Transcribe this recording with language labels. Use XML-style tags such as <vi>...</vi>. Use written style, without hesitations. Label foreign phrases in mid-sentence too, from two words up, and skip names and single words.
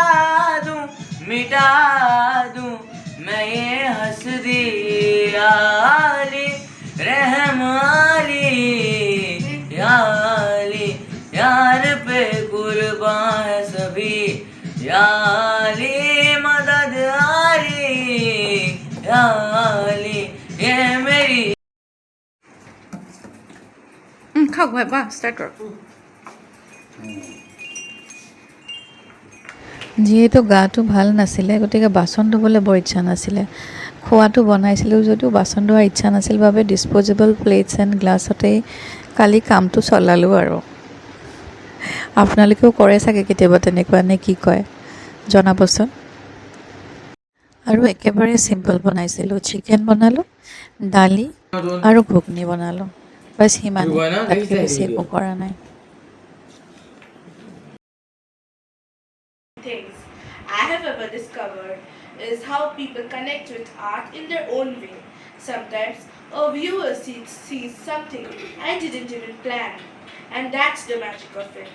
<as>दूं मिटा दूं मैं ये हंसदी याली रहम आली याली यार पे कुर्बान है सभी याली मदद आली याली ये मेरी খাওক ভাই, বাহ ষ্টাৰ্ট কৰক। যিহেতু গাটো ভাল নাছিলে, গতিকে বাচন ধুবলৈ বৰ ইচ্ছা নাছিলে। খোৱাটো বনাইছিলোঁ যদিও বাচন ধোৱাৰ ইচ্ছা নাছিল বাবে</as> <en>disposable plates and</en> <as>গ্লাছতেই কালি কামটো চলালোঁ আৰু। আপোনালোকেও কৰে চাগে কেতিয়াবা তেনেকুৱা, নে কি কয় জনাবচোন। আৰু একেবাৰে চিম্পল বনাইছিলোঁ, চিকেন বনালোঁ, দালি আৰু ঘুগনি বনালোঁ, বাছ সিমানেই, তাতকৈ বেছি একো কৰা নাই।</as> <en>Things I have ever discovered is how people connect with art in their own way. Sometimes a viewer sees something I didn't even plan, and that's the magic of it.</en>